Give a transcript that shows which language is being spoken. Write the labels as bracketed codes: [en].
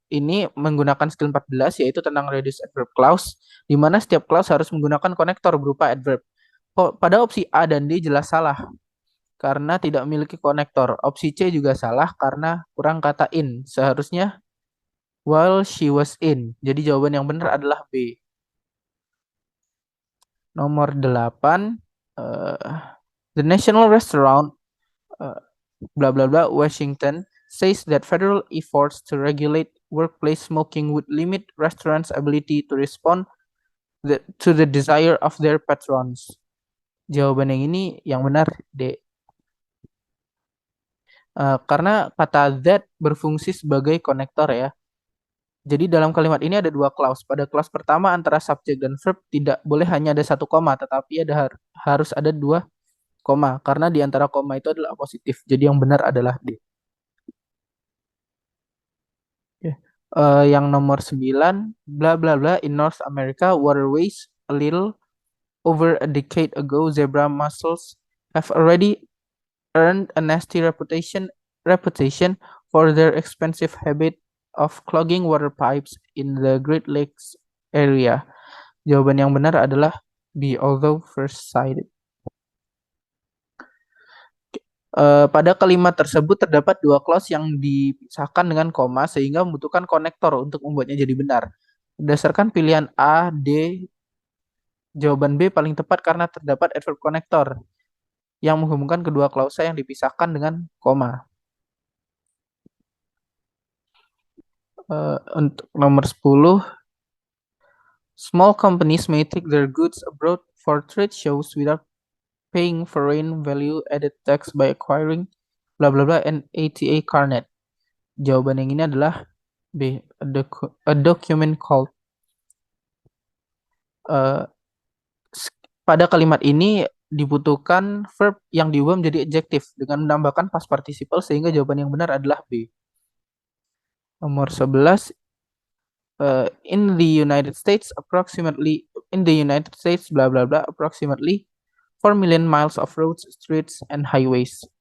[id] ini menggunakan skill 14 yaitu tentang reduce adverb clause, di mana setiap clause harus menggunakan konektor berupa adverb. Pada opsi A dan D jelas salah karena tidak memiliki konektor. Opsi C juga salah karena kurang kata in. Seharusnya [en] while she was in. [id] Jadi jawaban yang benar adalah B. Nomor 8, [en] the National Restaurant blah blah blah Washington says that federal efforts to regulate workplace smoking would limit restaurants' ability to respond to the desire of their patrons. [id] Jawaban yang ini yang benar, D. Karena kata that berfungsi sebagai konektor ya. Jadi dalam kalimat ini ada dua clause. Pada clause pertama antara subjek dan verb tidak boleh hanya ada satu koma, tetapi harus ada dua koma. Karena di antara koma itu adalah positif. Jadi yang benar adalah D. Yang nomor 9, [en] bla bla bla, in North America waterways a little over a decade ago zebra mussels have already earned a nasty reputation for their expensive habit of clogging water pipes in the Great Lakes area. [id] Jawaban yang benar adalah B, [en] although first cited. [id] Pada kalimat tersebut terdapat dua clause yang dipisahkan dengan koma sehingga membutuhkan konektor untuk membuatnya jadi benar. Berdasarkan pilihan A, D, jawaban B paling tepat karena terdapat adverb konektor yang menghubungkan kedua klausa yang dipisahkan dengan koma. Untuk nomor 10, [en] small companies may take their goods abroad for trade shows without paying foreign value-added tax by acquiring bla bla bla and ATA Carnet. [id] Jawaban yang ini adalah B, [en] a document called. [id] Pada kalimat ini dibutuhkan verb yang diubah menjadi adjektif dengan menambahkan past participle sehingga jawaban yang benar adalah B. Nomor 11, [en] in the United States approximately bla bla bla approximately 4 million miles of roads, streets, and highways.